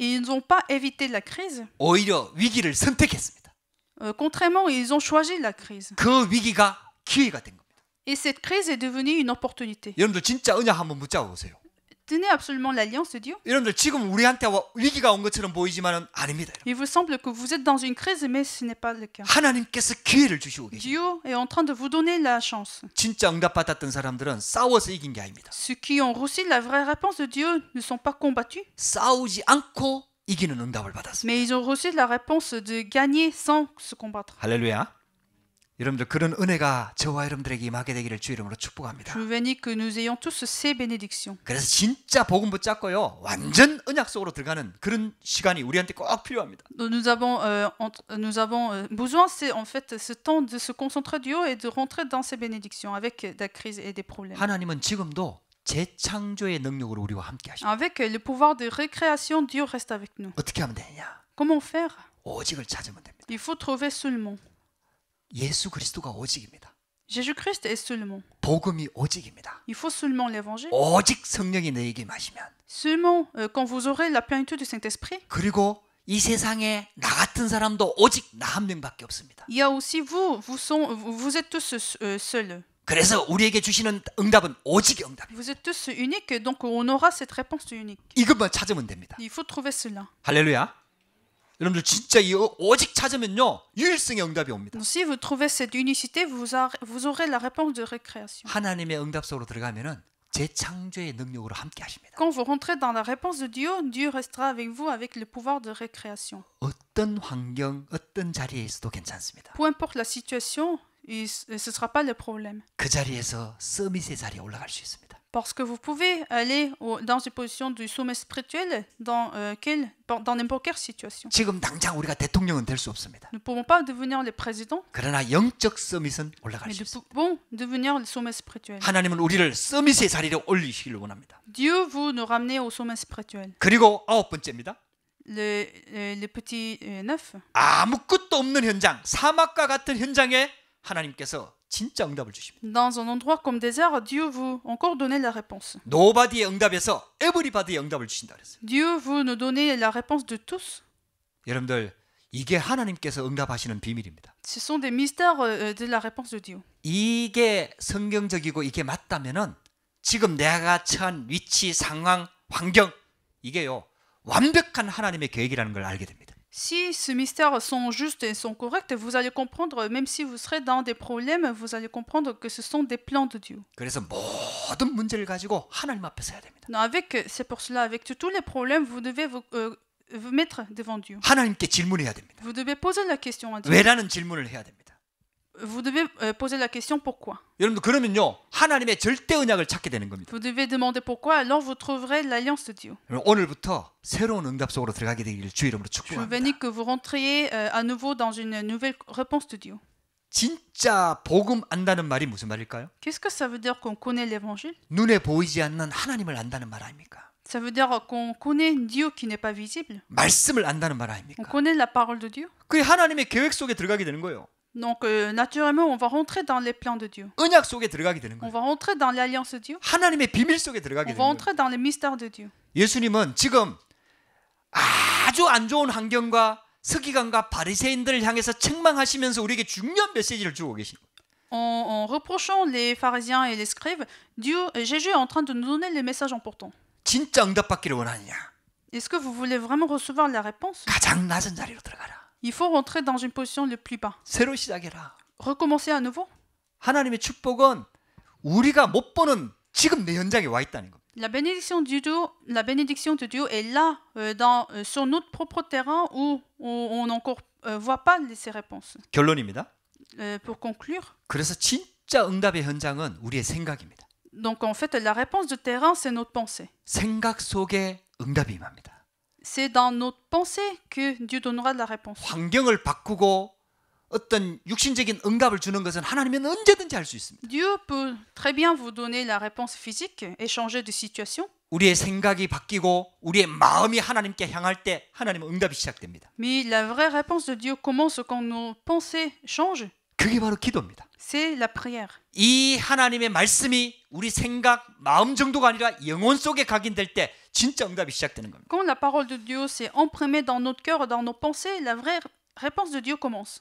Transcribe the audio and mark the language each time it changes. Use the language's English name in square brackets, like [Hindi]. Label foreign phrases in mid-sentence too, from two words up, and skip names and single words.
[French] Ils n'ont pas évité la crise. [Korean] 오히려 위기를 선택했습니다. [French] Contrairement, ils ont choisi la crise. [Korean] 그 위기가 기회가 된 겁니다. [French] Et cette crise est devenue une opportunité. [Korean] 여러분들 진짜 언약 한번 붙잡아 보세요. [French] Tenez absolument l'alliance de Dieu. [Korean] 여러분들 지금 우리한테 위기가 온 것처럼 보이지만은 아닙니다. 여러분. [French] Il vous semble que vous êtes dans une crise, mais ce n'est pas le cas. [Korean] 하나님께서 기회를 주시고 계십니다. [French] Dieu est en train de vous donner la chance. [Korean] 진짜 응답받았던 사람들은 싸워서 이긴 게 아닙니다. [French] Ceux qui ont reçu la vraie réponse de Dieu ne sont pas combattus, [Korean] 싸우지 않고 이기는 응답을 받았습니다. [French] mais ils ont reçu la réponse de gagner sans se combattre. [Korean] 할렐루야. 여러분들 그런 은혜가 저와 여러분들에게 임하게 되기를 주 이름으로 축복합니다. [French] Je bénis que nous ayons tous ces bénédictions. [Korean] 그래서 진짜 복음 붙잡고요. 완전 언약 속으로 들어가는 그런 시간이 우리한테 꼭 필요합니다. [French] Nous avons besoin, c'est en fait ce temps de se concentrer Dieu et de rentrer dans ces bénédictions avec des crises et des problèmes. [Korean] 하나님은 지금도 재창조의 능력으로 우리와 함께 하십니다. [French] Avec le pouvoir de récréation, Dieu reste avec nous. [Korean] 어떻게 하면 되느냐? [French] Comment faire? [Korean] 오직을 찾으면 됩니다. [French] Il faut trouver seulement. [Korean] 예수 그리스도가 오직입니다. [French] Jésus-Christ est seulement. [Korean] 복음이 오직입니다. [French] Il faut seulement l'évangile. [Korean] 오직 성령이 너에게 마시면 [French] Seulement quand vous aurez la plénitude du Saint-Esprit, [Korean] 그리고 이 세상에 나 같은 사람도 오직 나 한 명밖에 없습니다. [French] il y a aussi vous êtes tous seuls. [Korean] 그래서 우리에게 주시는 응답은 오직의 응답입니다. [French] Vous êtes tous uniques, donc on aura cette réponse unique. [Korean] 이것만 찾으면 됩니다. [French] Il faut trouver cela. [Korean] 할렐루야. 여러분들 진짜 이 오직 찾으면요 유일성의 응답이 옵니다. [French] Donc, si vous trouvez cette unicité, vous aurez la réponse de récréation. [Korean] 하나님의 응답 속으로 들어가면은 재창조의 능력으로 함께 하십니다. [French] Quand vous rentrez dans la réponse de Dieu, Dieu restera avec vous avec le pouvoir de récréation. [Korean] 어떤 환경, 어떤 자리에 있어도 괜찮습니다. [French] Peu importe la situation, ce ne sera pas le problème. [Korean] 그 자리에서 서밋의 자리에 올라갈 수 있습니다. [French] Parce que vous pouvez aller dans une position du sommet spirituel dans n'importe quelle situation. [Korean] 지금 당장 우리가 대통령은 될 수 없습니다. [French] Nous ne pouvons pas devenir le président, [Korean] 그러나 영적 서밋은 올라갈 [French] mais [Korean] 수 [French] nous [Korean] 있습니다. [French] pouvons devenir le sommet spirituel. [Korean] 하나님은 우리를 서밋의 자리로 올리시기를 원합니다. [French] Dieu vous nous ramener au sommet spirituel. [Korean] 그리고 9번째입니다. [French] Le petit 9. [Korean] 아무것도 없는 현장, 사막과 같은 현장에 하나님께서 진짜 응답을 주십니다. [French] Dans un endroit comme désert, Dieu vous encore donner la réponse. [Korean] 노바디의 응답에서 에브리바디의 응답을 주신다 그랬어요. [French] Dieu vous nous donner la réponse de tous. [Korean] 여러분들 이게 하나님께서 응답하시는 비밀입니다. [French] Ce sont des mystères de la réponse de Dieu. [Korean] 이게 성경적이고 이게 맞다면은 지금 내가 처한 위치, 상황, 환경 이게요 완벽한 하나님의 계획이라는 걸 알게 됩니다. [French] Si ces mystères sont justes et sont corrects, vous allez comprendre, même si vous serez dans des problèmes, vous allez comprendre que ce sont des plans de Dieu. [Korean] 그래서 모든 문제를 가지고 하나님 앞에 서야 됩니다. [French] C'est pour cela, avec tous les problèmes, vous devez vous mettre devant Dieu. [Korean] 하나님께 질문해야 됩니다. [French] Vous devez poser la question à Dieu. [Korean] 왜라는 질문을 해야 됩니다. [French] Vous devez poser la question pourquoi. [Korean] 여러분들 그러면요 하나님의 절대 언약을 찾게 되는 겁니다. [French] Vous devez demander pourquoi, alors vous trouverez l'alliance de Dieu. [Korean] 오늘부터 새로운 응답 속으로 들어가게 되기를 주 이름으로 [French] Je [Korean] 축복합니다. [French] bénis que vous rentriez à nouveau dans une nouvelle réponse de Dieu. [Korean] 진짜 복음 안다는 말이 무슨 말일까요? [French] Qu'est-ce que ça veut dire qu'on connaît l'évangile? [Korean] 눈에 보이지 않는 하나님을 안다는 말 아닙니까? [French] Ça veut dire qu'on connaît Dieu qui n'est pas visible. [Korean] 말씀을 안다는 말 [French] On [Korean] 아닙니까? [French] connaît la parole de Dieu. [Korean] 그게 하나님의 계획 속에 들어가게 되는 거예요. [French] Donc, naturellement, on va rentrer dans les plans de Dieu. [Korean] 언약 속에 들어가게 되는 [French] On [Korean] 거예요. [French] va rentrer dans l'alliance de Dieu. [Korean] 하나님의 비밀 속에 들어가게 [French] On [Korean] 되는 [French] va [Korean] 거예요. [French] entrer dans les mystères de Dieu. [Korean] 예수님은 지금 아주 안 좋은 환경과 서기관과 바리새인들을 향해서 책망하시면서 우리에게 중요한 메시지를 주고 계신 거예요. [French] En reprochant les pharisiens et les scribes, Jésus est en train de nous donner les messages importants. [Korean] 진짜 응답받기를 원하느냐? [French] Est-ce que vous voulez vraiment recevoir la réponse? [Korean] 가장 낮은 자리로 들어가라. [French] Il faut rentrer dans une position le plus bas. [Korean] 새로 시작해라. [French] Recommencer à nouveau. [Korean] 하나님의 축복은 우리가 못 보는 지금 내 현장에 와 있다는 겁니다. [French] La bénédiction de Dieu est là sur notre propre terrain où on n'encore voit pas ces réponses. [Korean] 결론입니다. [French] Pour conclure, [Korean] 그래서 진짜 응답의 현장은 우리의 생각입니다. [French] donc en fait la réponse de terrain c'est notre pensée. [Korean] 생각 속에 응답이 임합니다. [French] C'est dans notre pensée que Dieu donnera la réponse. [Korean] 환경을 바꾸고 어떤 육신적인 응답을 주는 것은 하나님은 언제든지 할 수 있습니다. [French] Dieu peut très bien vous donner la réponse physique et changer de situation. [Korean] 우리의 생각이 바뀌고 우리의 마음이 하나님께 향할 때 하나님은 응답이 시작됩니다. [French] Mais la vraie réponse de Dieu commence quand nos pensées changent. [Korean] 그게 바로 기도입니다. [French] C'est la prière. [Korean] 이 하나님의 말씀이 우리 생각, 마음 정도가 아니라 영혼 속에 각인될 때 진짜 응답이 시작되는 겁니다. [French] Quand la parole de Dieu s'est imprimée dans notre cœur, dans nos pensées, la vraie réponse de Dieu commence.